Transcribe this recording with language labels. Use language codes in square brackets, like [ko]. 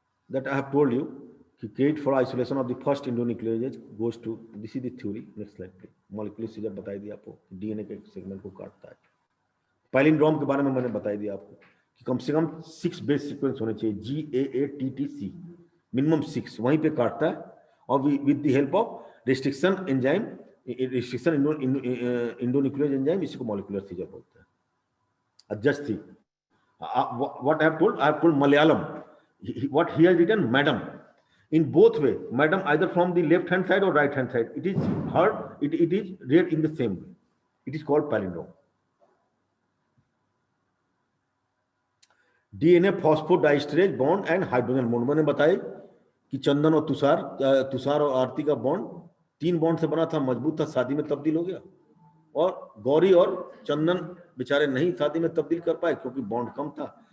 [en] That I have told you कि credit for isolation of the first endonuclease goes to, this is the theory. Next slide please. [hi] Molecular scissor बताई दिया आपको, DNA के segment को काटता है। Palindrome के बारे में मैंने बताई दिया आपको कि कम से कम 6 बेस सीक्वेंस होने चाहिए, GAATTC, मिनिमम 6, वहीं पे काटता है। और with the help of restriction enzyme, restriction एंडोन्यूक्लियोज enzyme, इसी को मॉलिक्यूलर सीजर बोलते हैं। [en] Just see what I have told Malayalam, what he has written madam in both way, madam either from the left hand side or right hand side, it is heard, it is read in the same way, it is called palindrome. DNA phosphodiesterase bond and hydrogen bond, [hi] मैंने बताया कि चंदन और तुषार और आरती का bond 3 bond से बना था, मजबूत था, शादी में तब्दील हो गया। और गौरी और चंदन बेचारे नहीं शादी में तब्दील कर पाए क्योंकि बॉन्ड कम था।